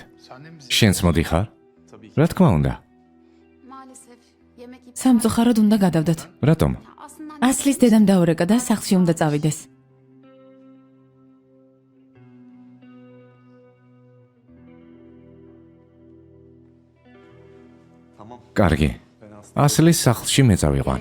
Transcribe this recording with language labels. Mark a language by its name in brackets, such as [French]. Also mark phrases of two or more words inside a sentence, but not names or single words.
[Georgian] შენც მოდიხარ? რა თქმა უნდა. [Turkish] maalesef yemek iptal. [Georgian] სამწუხაროდ უნდა გადავდოთ. რატომ? [Turkish] Aslında [Georgian] ასლის დედამ დაურეკა და სახლში უნდა წავიდეს. კარგი. ასლის სახლში მე წავიყვან.